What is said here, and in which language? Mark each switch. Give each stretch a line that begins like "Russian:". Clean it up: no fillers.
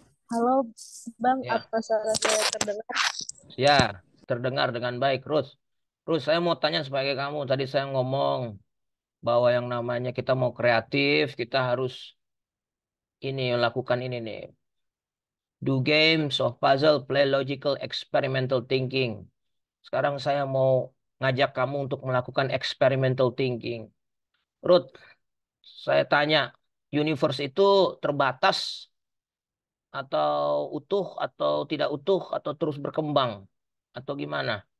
Indonesian: Halo Bang, Ya, apa suara saya terdengar? ya, terdengar dengan baik, Ruth. Ruth, saya mau tanya sebagai kamu. Tadi saya ngomong bahwa yang namanya kita mau kreatif, kita harus ini lakukan ini nih.
English: Do games of puzzle, play logical, experimental thinking.
Indonesian: Sekarang saya mau ngajak kamu untuk melakukan experimental thinking. Ruth, saya tanya, universe itu terbatas atau utuh atau tidak utuh atau terus berkembang atau gimana?